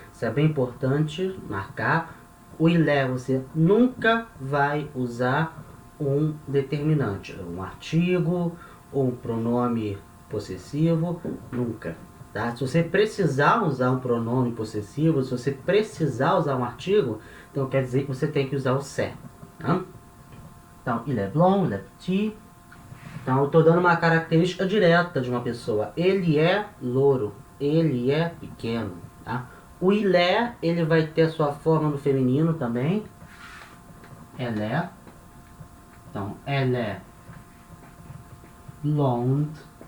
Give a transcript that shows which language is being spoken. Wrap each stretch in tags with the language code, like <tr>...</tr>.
<pt>Isso é bem importante marcar. O il est você nunca vai usar um determinante, um artigo ou um pronome possessivo, nunca. Tá? Se você precisar usar um pronome possessivo, se você precisar usar um artigo, então quer dizer que você tem que usar o c'est. Tá?</pt> <fr>Então, il est blond, il est petit.</fr> <pt>Então, eu estou dando uma característica direta de uma pessoa. Ele é louro, ele é pequeno. Tá? O il est, ele vai ter a sua forma no feminino também.</pt> <fr>Elle est. Então, elle est blonde.</fr>